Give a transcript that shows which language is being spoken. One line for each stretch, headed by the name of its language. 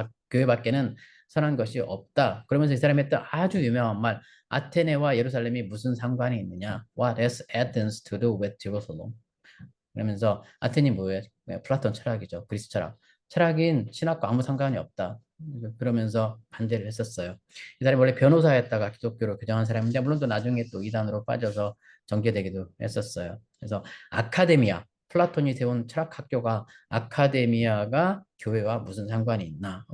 Korean: 교회 밖에는 선한 것이 없다. 그러면서 이 사람이 했던 아주 유명한 말, 아테네와 예루살렘이 무슨 상관이 있느냐?
English: What has Athens to do with Jerusalem?
Korean: 그러면서 아테네 뭐예요? 네, 플라톤 철학이죠. 그리스 철학. 철학인 신학과 아무 상관이 없다. 그러면서 반대를 했었어요. 이 사람이 원래 변호사였다가 기독교로 교정한 사람인데 물론 또 나중에 또 이단으로 빠져서 정죄되기도 했었어요. 그래서 아카데미아, 플라톤이 세운 철학 학교가 아카데미아가 교회와 무슨 상관이 있나?